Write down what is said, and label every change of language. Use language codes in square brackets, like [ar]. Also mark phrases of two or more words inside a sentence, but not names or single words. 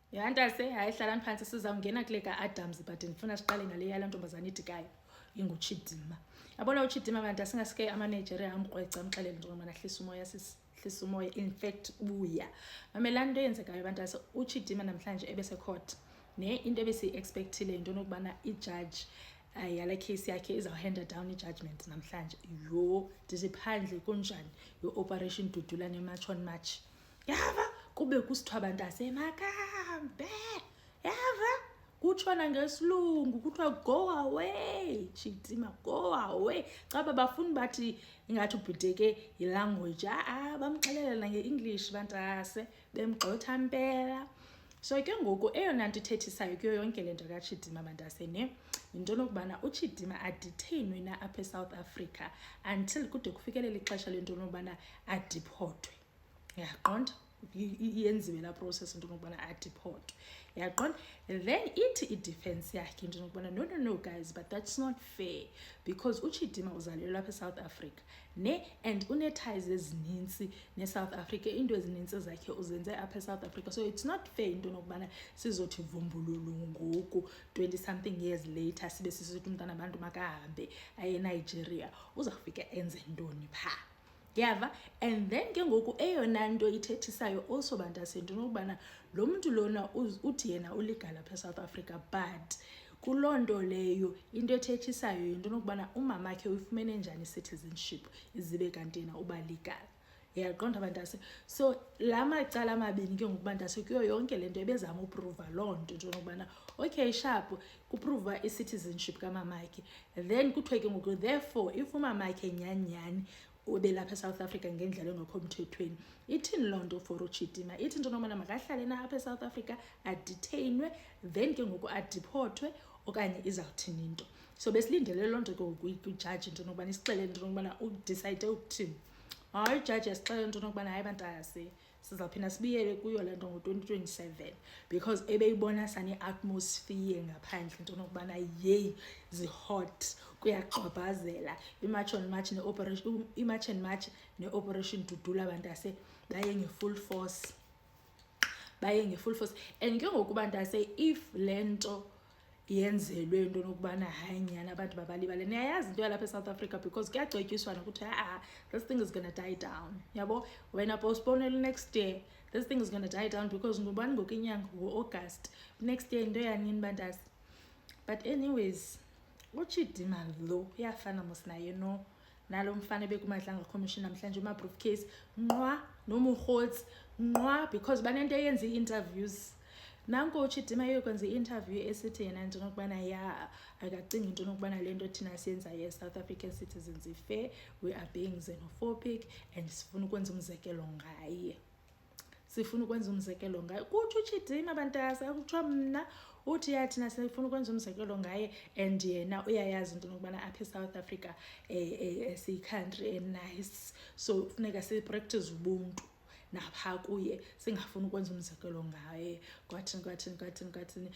[xh] yantase hayi hlalani phansi sizawungena kule ka-Adams but ndifuna siqale ngale yala ntombazana idikayo inguChidima. Yabona uChidima bantu asingasike ama-Nigeria amkrweca amxelele nje ngomana hlisa umoya hlisa umoya, [en] in fact [xh] buya mamelani into eyenzekayo bantu uChidima namhlanje ebese-court ne into ebesiyi-expectile into nokubana ijaji yala case yakhe izawuhanda down i-judgment namhlanje. Yo ndithi phandle kunjani yo-Operation Dudula ne-March on March, yava kube kusithiwa abantu asemakambe, yava kutshona ngesilungu kuthiwa [en] go away Chidima, go away. [xh] Caba bafuni bathi ingathi ubhideke yilanguage, bamxelela nge-English bantase bemgxotha mpela. So ke ngoku eyona nto ithethisayo kuyo yonke le nto kaChidima bantase ne yinto nokubana uChidima adetainwe na apha eSouth Africa until kude kufikelele ixesha lento nokubana adiphotwe, yaqonda yenziwe la process into nokubana adiphotwe, yaqonda. Then ithi i-defense yakhe into nokubana [en] no guys, but that's not fair because [xh] uChidima uzalelwe lapha eSouth Africa ne and une-ties ezininzi neSouth Africa, into ezininzi zakhe uzenze apha eSouth Africa, [en] so it's not fair [xh] into nokubana sizothi vumbululu ngoku [en] 20 something years later [xh] sibe sisithi umntana abantu makahambe aye eNigeria, uzawufika enze ntoni phaa, yava. [en] And then [xh] ke ngoku eyona nto ithethisayo also bantase into nokubana lo mntu lona uthi yena ulegal apha eSouth Africa, but kuloo nto leyo into ethethisayo yinto nokubana umamakhe uyifumene njani i-citizenship izibe kanti yena uba legal, yaqonda bantase. So la macala amabini ke ngoku bantase kuyo yonke le nto ebezama uprova loo nto into nokubana okay sharp kuprova i-citizenship kamamakhe, then kuthiwe ke ngoku [en] therefore if [xh] umamakhe nyanyani ube lapha eSouth Africa ngendlela engekho mthethweni, ithini loo nto for uChidima? Ithi into nokubana makahlale na apha eSouth Africa adetainwe then ke ngoku adiphotwe okanye izawuthini into. So besilindele loo nto ke ngoku kwijaji into nokubana isixelele into nokubana udicide ukuthini. Hayi ijaji yasixelela into nokubana hayi bantase sizawuphinda sibiyele kuyo le nto ngo-2027 because ebeyibona sane-atmosphere ngaphandle into nokubana yeyi zihot kuyagxabhazela i-March on March i-March and March ne-Operation Dudula bantase baye nge- [en] full force, [xh] and ke ngoku bantase if le nto yenzelwe into nokubana hayi nyana abantu babalibale, niyayazi into yalapha eSouth Africa because kuyagxotyiswana ukuthi [en] this thing is gonna die down, [xh] yabo wena postpone next year, [en] this thing is gonna die down because [xh] ngubani ngoku inyanga ngo-August next year into yanini bantase. [en] But anyways [xh] uChidima lo uyafana mos naye no nalo mfana bekumadlanga commission namhlanje uma-briefcase nqwa nomurhotsi nqwa because banento eyenza ii-interviews. Nanko uChidima yokwenza i-interview esithi yena into nokubana akacingi into nokubana le nto thina siyenzayo as- [en] South African citizens [xh] i-fair, [en] we are being xenophobic and [xh] sifuna ukwenza umzekelo ngaye, kuthi uChidima bantase akuthiwa mna uthi yathina sifuna ukwenza umzekelo ngaye and yena uyayazi into nokubana apha eSouth Africa siyi-country enice, so funeka sipractice ubuntu napha kuye singafuni ukwenza umzekelo ngaye kwathini.